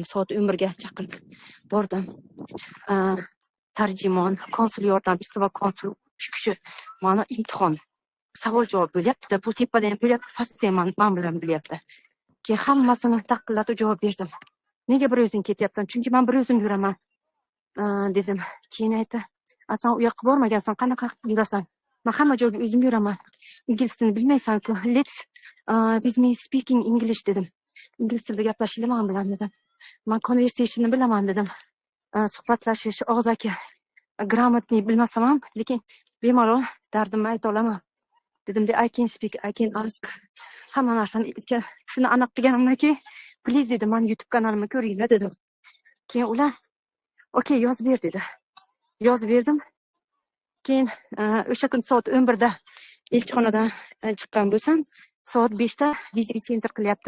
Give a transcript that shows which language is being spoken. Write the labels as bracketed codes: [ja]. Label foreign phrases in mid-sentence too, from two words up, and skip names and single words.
[uz] Soat 11 ga chaqirib bordim. Tarjimon, konsul yordamchisi va konsul 3 kishi mana imtihon savol javob bo'lyapti-da, bu tepada ham bo'lyapti, pastda ham men bilan bo'lyapti. Keyin hammasini taqillatib javob berdim. Nega bir o'zing ketyapsan? Chunki men bir o'zim yuraman dedim. Keyin aytdi, "Sen u yoqqa bormagansan, qanaqa yurasan? Men hamma joyga o'zim yuraman. Ingliz tilini bilmaysan-ku. [en] Let's with me speaking English" dedim. [uz] Ingliz tilida gaplashinglar men bilan dedim. Men conversation'ni bilaman dedim. Suhbatlashish, og'zaki grammatni bilmasam ham, lekin bemalol dardimni ayta olaman. Dedim de [en] I can speak, I can ask. [uz] Hamma narsani shuni aniq qilganimdan keyin, please dedim, men YouTube kanalimni ko'ringlar dedim. Keyin ular okey yozib ber dedi. Yozib berdim. Keyin o'sha kun soat 11 da elchixonadan chiqqan bo'lsam, soat 5 da viza center qilyapti.